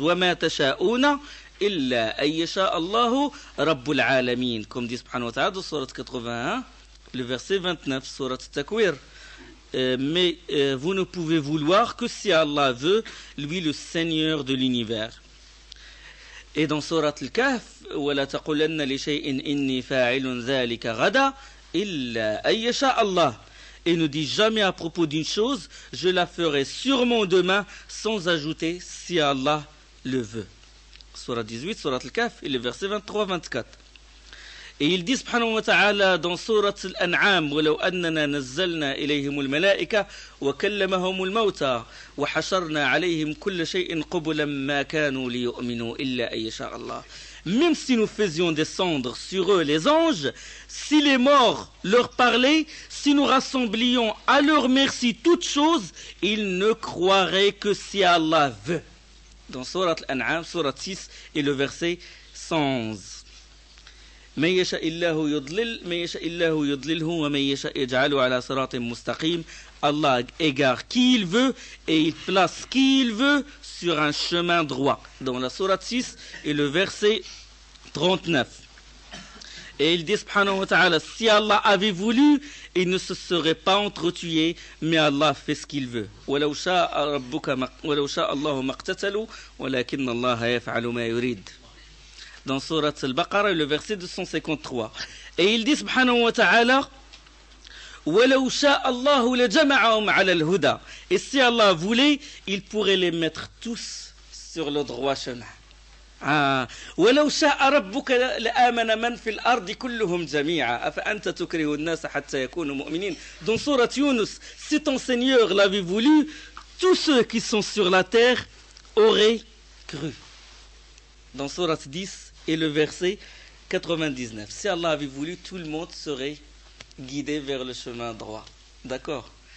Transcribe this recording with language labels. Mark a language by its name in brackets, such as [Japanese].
[Arabic] Wa ma tasha'una illa an yasha Allahu rabbul alamin, [French] comme dit [Arabic] subhanahu wa ta'ala [French] dans surat 81, le verset 29, surat Takwir. Mais vous ne pouvez vouloir que si Allah veut, lui le Seigneur de l'univers. Et dans Surat Al-Kahf, [Arabic] وَلَا تَقُلَنَّ لِشَيْءٍ إِنِّي فَاعِلٌ ذَلِكَ غَدًا إِلَّا أَن يَشَاءَ اللَّهُ. [French] Et ne dis jamais à propos d'une chose, je la ferai sûrement demain, sans ajouter si Allah le veut. Surat 18, Surat Al-Kahf, et le verset 23-24. Et il dit [Arabic] subhanahu wa ta'ala [French] dans Surat Al-An'am, [Arabic] وَلَوْ أَنَّنَا نَزَّلْنَا إِلَيْهِمُ الْمَلَائِكَةَ وَكَلَّمَهُمُ الْمَوْتَى وَحَشَرْنَا عَلَيْهِمْ كُلَّ شَيْءٍ قُبُلًا مَا كَانُوا لِيُؤْمِنُوا إِلَّا أَن يَشَاءَ اللَّهُ. [French] Même si nous faisions descendre sur eux les anges, si les morts leur parlaient, si nous rassemblions à leur merci toutes choses, ils ne croiraient que si Allah veut. Dans Surat Al-An'am, Surat 6 et le verset 111. [Arabic] من يشاء الله يضلله ومن يشاء يجعله على صراط مستقيم. [French] Allah égare qui il veut et il place qui il veut sur un chemin droit. Dans la sourate 6 et le verset 39. Et il dit subhanahu wa ta'ala, si Allah avait voulu, il ne se serait pas entretué, mais Allah fait ce qu'il veut. [Arabic] ولو شاء الله ما اقتتلوا ولكن الله يفعل ما يريد. [French] Dans Surat Al-Baqarah, le verset 253. Et il dit [Arabic] subhanahu wa ta'ala, وَلَوْ شَاءَ اللَّهُ لَجَمَعَهُمْ عَلَى الْهُدَى. [French] Et si Allah voulait, il pourrait les mettre tous sur le droit chemin. [Arabic] ولو شاء ربك لآمن من في الأرض كلهم جميعا أفأنت تكره الناس حتى يكونوا مؤمنين. [French] Dans Sourate Yunus, si ton Seigneur l'avait voulu, tous ceux qui sont sur la terre auraient cru. Dans Sourate 10 et le verset 99. Si Allah avait voulu, tout le monde serait guidé vers le chemin droit. D'accord?